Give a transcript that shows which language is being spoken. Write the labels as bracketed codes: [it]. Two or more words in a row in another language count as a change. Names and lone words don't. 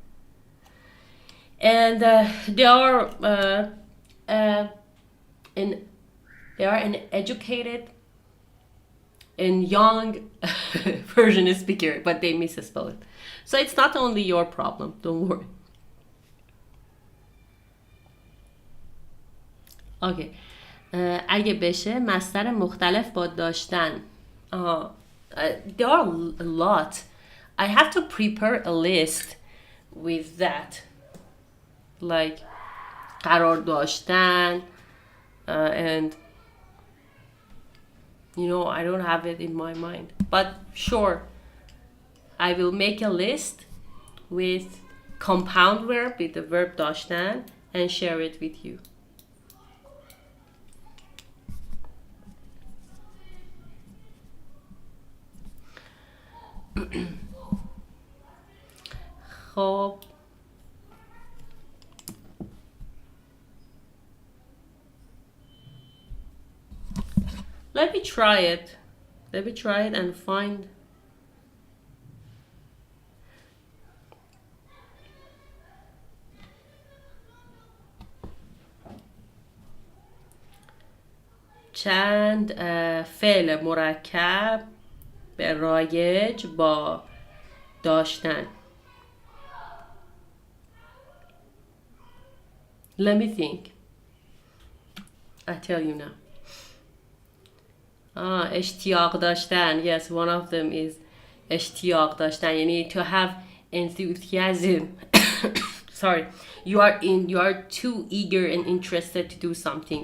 [en] And they are an educated and young Persian speaker, but they misspell it. So it's not only your problem, don't worry. Okay. [fa] اگه بشه مصدر مختلف با داشتن. [en] There are a lot. I have to prepare a list with that. Like [fa] قرار داشتن [en] and you know, I don't have it in my mind. But sure, I will make a list with compound verb with the verb داشتن and share it with you. خب Let me try it. Let me try it and find. [fa] چند فعل مرکب به رایج با داشتن. [en] Let me think. I tell you now. [fa] اشتیاق داشتن. [en] Yes, one of them is [fa] اشتیاق داشتن. [en] You need to have enthusiasm. Sorry. You are too eager and interested to do something.